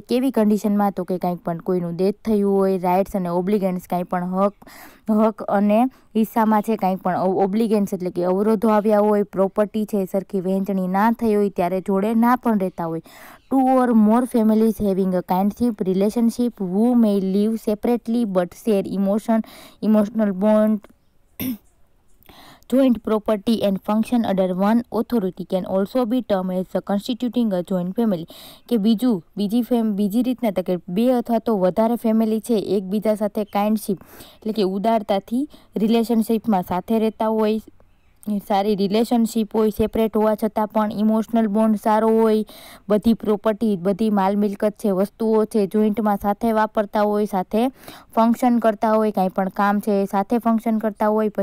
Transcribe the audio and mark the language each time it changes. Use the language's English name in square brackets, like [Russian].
[Gujarati] કેવી કન્ડિશનમાં તો કે કાંઈ પણ કોઈનું ડેથ થયું હોય, રાઇટ્સ અને ઓબ્લિગેન્સ કાંઈ પણ હક અને હિસ્સામાં છે કાંઈ પણ ઓબ્લિગેન્સ એટલે કે અવરોધો આવ્યા હોય, પ્રોપર્ટી છે સરખી વહેંચણી ના થઈ હોય ત્યારે જોડે ના પણ રહેતા હોય. [English] 2 or more families having a kinship relationship who may live separately but share emotional bond, joint property and function under one authority can also be termed as constituting a joint family. [Gujarati] કે બીજી રીતના તો કે બે અથવા તો વધારે family છે એકબીજા સાથે કાઇન્ડશિપ એટલે કે ઉદારતાથી રિલેશનશિપમાં સાથે રહેતા હોય, સારી રિલેશનશિપ હોય, સેપરેટ હોવા છતાં પણ ઇમોશનલ બોન્ડ સારો હોય, બધી પ્રોપર્ટી બધી માલ મિલકત છે વસ્તુઓ છે જોઈન્ટમાં સાથે વાપરતા હોય, સાથે ફંક્શન કરતા હોય, કાંઈ પણ કામ છે સાથે ફંક્શન કરતા હોય.